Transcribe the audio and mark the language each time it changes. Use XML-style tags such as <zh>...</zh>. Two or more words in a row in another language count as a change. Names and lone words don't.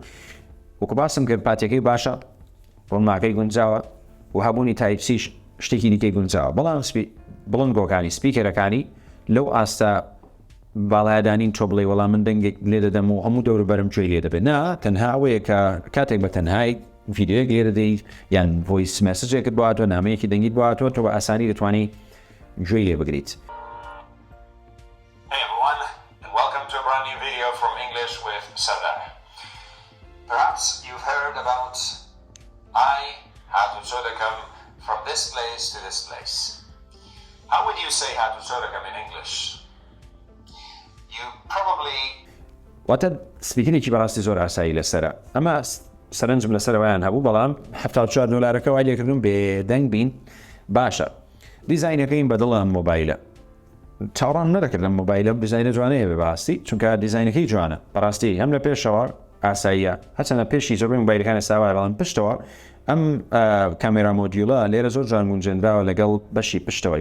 <ckb>وەکو باسم کرد پاتەکەی باشە، ڕۆنماکەی گونجاوە و هەبوونی تایپسیش شتێکی دیکەی گونجاوە، بەڵام بڵندگۆکانی سپیکەرەکانی لەو ئاستا باڵایدانین تۆ بڵێ وەڵام من دەنگێک لێ دەدەم و هەموو دەوروبەرم گوێی لێ دەبێت. نا تەنها ئەوەیە کە کاتێک بە تەنهای ڤیدیۆیەک لێ دەدەیت یان ڤۆیس مێسێجێکت بۆهاتوە، نامەیەکی دەنگیت بۆهاتوە، تۆ بە ئاسانی دەتوانی گوێی لێ بگریت.</ckb> <en>Hey everyone, and welcome to a brand new video from English with Sardar. Perhaps you've heard about how to Sodakam from this place to this place. How would you say how to Sodakam in English? You probably...</en> <ckb>واتە سپیکرێکی بەڕاستی زۆر ئاسایی لەسەرە. ئەمە سەرنجم لەسەرەوەیان هەبوو، بەڵام $74 وای لێکردن بێدەنگ بین. باشە دیزاینەکەین بەدڵ ئەم مۆبایلە چاوەڕان نەدەکرد لەم مۆبایلە دیزاینە جوانەیە بێ بەڕاستی، چونکە دیزاینەکەی جوانە بەڕاستی هەم لە پێشەوە ئاساییە، هەچەندە پێشی زۆربەی مۆبایلەکانی ئێستاوایە، بەڵام پشتەوە ئەم کامێرا مۆدیوڵە لێرە زۆر جوان گونجێنراوە لەگەڵ بەشی پشتەوەی.</ckb>